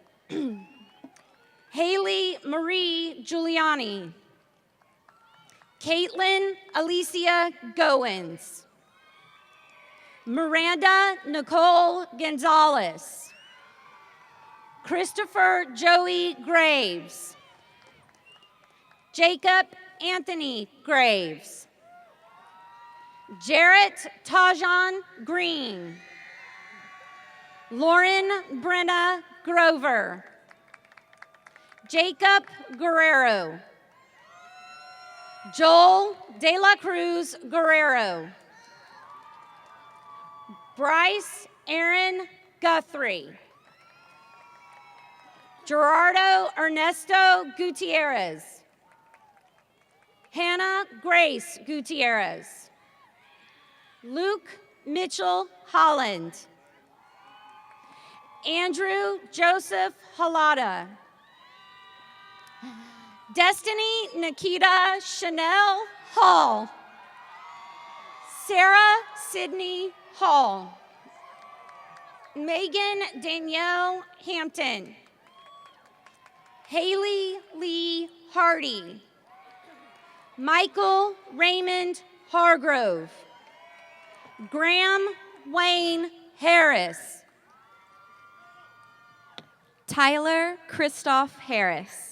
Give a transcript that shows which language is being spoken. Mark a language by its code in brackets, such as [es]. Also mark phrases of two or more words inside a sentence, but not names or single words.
[en] Haley Marie Giuliani. Caitlin Alicia Goins. Miranda Nicole Gonzalez. Christopher Joey Graves. Jacob Anthony Graves. Jarrett Tajan Green. Lauren Brenna Grover. Jacob Guerrero. Joel De La Cruz Guerrero. Bryce Aaron Guthrie. Gerardo Ernesto Gutierrez. Hannah Grace Gutierrez. Luke Mitchell Holland. Andrew Joseph Halada. Destiny Nikita Chanel Hall. Sarah Sydney Hall. Megan Danielle Hampton. Haley Lee Hardy. Michael Raymond Hargrove. Graham Wayne Harris. Tyler Christoph Harris.